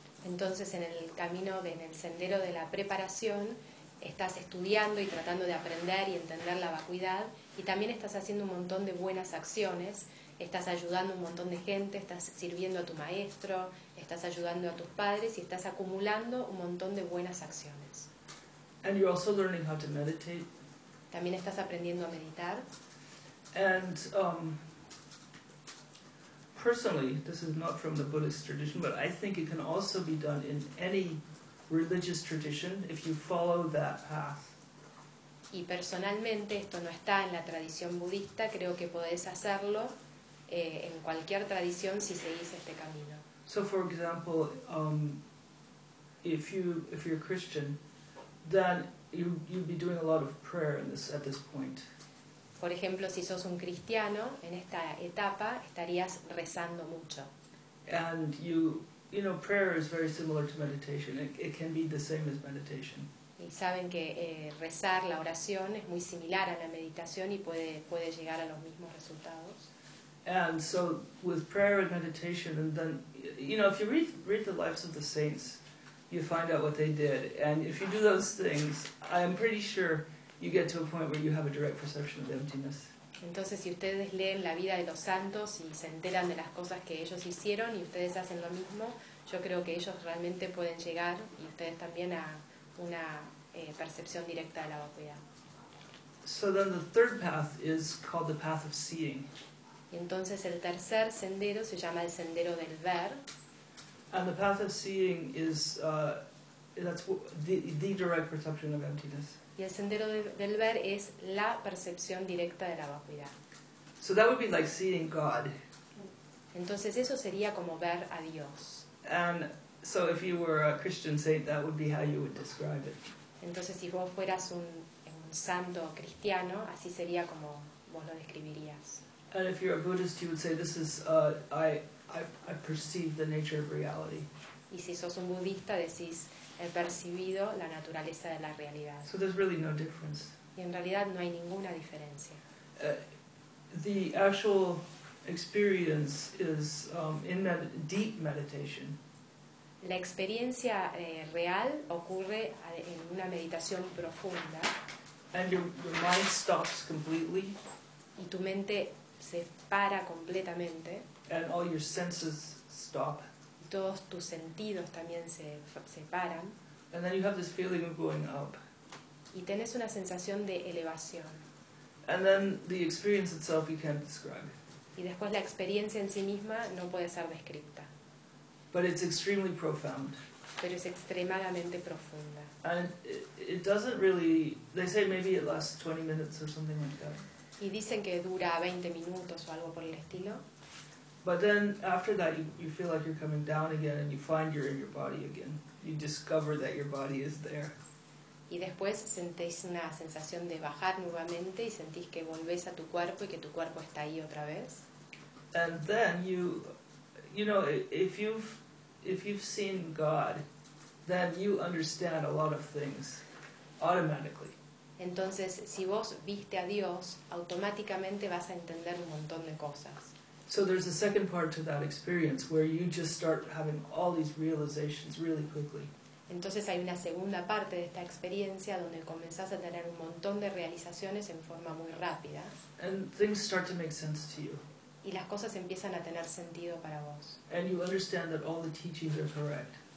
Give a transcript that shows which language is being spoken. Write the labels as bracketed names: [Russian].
[Spanish] Entonces en el camino, en el sendero de la preparación, estás estudiando y tratando de aprender y entender la vacuidad, y también estás haciendo un montón de buenas acciones, estás ayudando un montón de gente, estás sirviendo a tu maestro, estás ayudando a tus padres y estás acumulando un montón de buenas acciones. [English] And you're also learning how to meditate. [Spanish] También estás aprendiendo a meditar. [English] And personally, this is not from the Buddhist tradition, but I think it can also be done in any religious tradition if you follow that path. [Spanish] Y personalmente, esto no está en la tradición budista, creo que podés hacerlo en cualquier tradición si seguís este camino. [English] So for example, if you're a Christian, then you'd be doing a lot of prayer at this point. [Spanish] Por ejemplo, si sos un cristiano, en esta etapa estarías rezando mucho. [English] And you you know, prayer is very similar to meditation. It can be the same as meditation. [Spanish] Y saben que rezar, la oración, es muy similar a la meditación y puede llegar a los mismos resultados. [English] And so with prayer and meditation, and then, you know, if you read the lives of the saints, you find out what they did. And if you do those things, I'm pretty sure you get to a point where you have a direct perception of the emptiness. [Spanish] Entonces, si ustedes leen la vida de los santos y se enteran de las cosas que ellos hicieron y ustedes hacen lo mismo, yo creo que ellos realmente pueden llegar, y ustedes también, a una percepción directa de la vacuidad. [English] So then the third path is called the path of seeing. [Spanish] Y entonces el tercer sendero se llama el sendero del ver. [English] And the path of seeing is that's the direct perception of emptiness. [Spanish] Y el sendero del ver es la percepción directa de la vacuidad. [English] So that would be like seeing God. [Spanish] Entonces eso sería como ver a Dios. [English] And so if you were a Christian saint, that would be how you would describe it. [Spanish] Entonces si vos fueras un santo cristiano, así sería como vos lo describirías. [English] And if you're a Buddhist, you would say this is I perceive the nature of reality. [Spanish] Y si sos un budista, decís he percibido la naturaleza de la realidad. [English] So there's really no difference. [Spanish] Y en realidad no hay ninguna diferencia. [English] The actual experience is in that deep meditation. [Spanish] La experiencia real ocurre en una meditación profunda. [English] And your mind stops completely. [Spanish] Y tu mente se para completamente. [English] And all your senses stop. [Spanish] Todos tus sentidos también se separan. [English] And then you have this feeling of going up. [Spanish] Y tenés una sensación de elevación. [English] And then the experience itself you can't describe. [Spanish] Y después la experiencia en sí misma no puede ser descrita. [English] But it's extremely profound. [Spanish] Pero es extremadamente profunda. [English] And it doesn't really, they say maybe it lasts 20 minutes or something like that. [Spanish] Y dicen que dura 20 minutos o algo por el estilo. [English] But then after that you feel like you're coming down again and you find you're in your body again. You discover that your body is there. [Spanish] Y después sentís una sensación de bajar nuevamente y sentís que volvés a tu cuerpo y que tu cuerpo está ahí otra vez. [English] And then you know, if you've seen God, then you understand a lot of things automatically. [Spanish] Entonces, si vos viste a Dios, automáticamente vas a entender un montón de cosas. [English] So there's a second part to that experience where you just start having all these realizations really quickly. [Spanish] Entonces hay una segunda parte de esta experiencia donde comenzás a tener un montón de realizaciones en forma muy rápida. [English] And things start to make sense to you. [Spanish] Y las cosas empiezan a tener sentido para vos. [English] And you understand that all the teachings are correct.